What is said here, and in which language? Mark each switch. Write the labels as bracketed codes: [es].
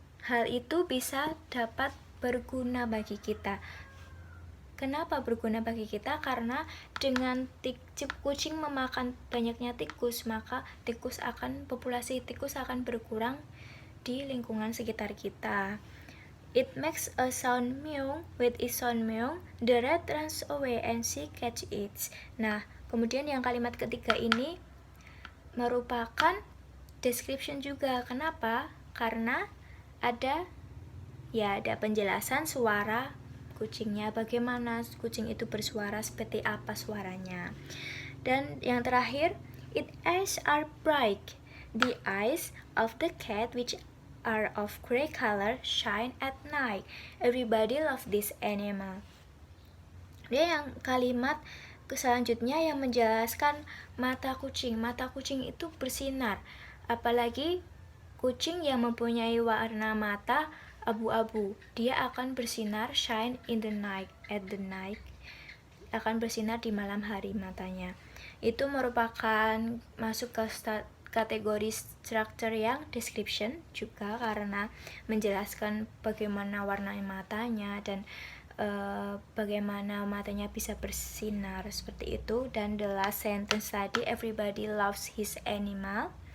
[id] Hal itu bisa dapat berguna bagi kita. Kenapa berguna bagi kita? Karena dengan kucing memakan banyaknya tikus, maka populasi tikus akan berkurang di lingkungan sekitar kita. [en] It makes a sound meow. With its sound meow, the rat runs away and she catch it. [id] Nah, kemudian yang kalimat ketiga ini merupakan description juga. Kenapa? Karena ada penjelasan suara kucingnya, bagaimana kucing itu bersuara, seperti apa suaranya. Dan yang terakhir, [en] its eyes are bright. The eyes of the cat, which are of gray color, shine at night. Everybody loves this animal. [id] Dia yang kalimat selanjutnya yang menjelaskan mata kucing. Mata kucing itu bersinar, apalagi kucing yang mempunyai warna mata abu-abu, dia akan bersinar, [en] shine in the night, [id] at the night, akan bersinar di malam hari matanya. Itu merupakan masuk ke kategori structure yang description juga, karena menjelaskan bagaimana warna matanya dan bagaimana matanya bisa bersinar seperti itu. Dan [en] the last sentence [id] tadi, [en] everybody loves his animal.